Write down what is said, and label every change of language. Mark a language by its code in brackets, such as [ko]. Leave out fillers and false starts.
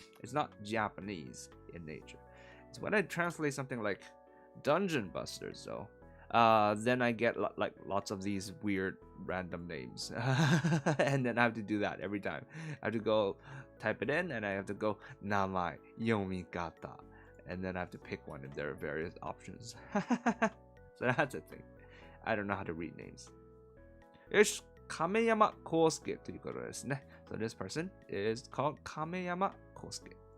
[en] It's not Japanese in nature. It's when I translate something like Dungeon Busters, though, then I get like lots of these weird random names, and then I have to do that every time. I have to go type it in, and I have to go Namai Yomikata, and then I have to pick one if there are various options. So that's the thing. I don't know how to read names. [ja] 亀山康介ということですね。 [en] So this person is called 亀山康介。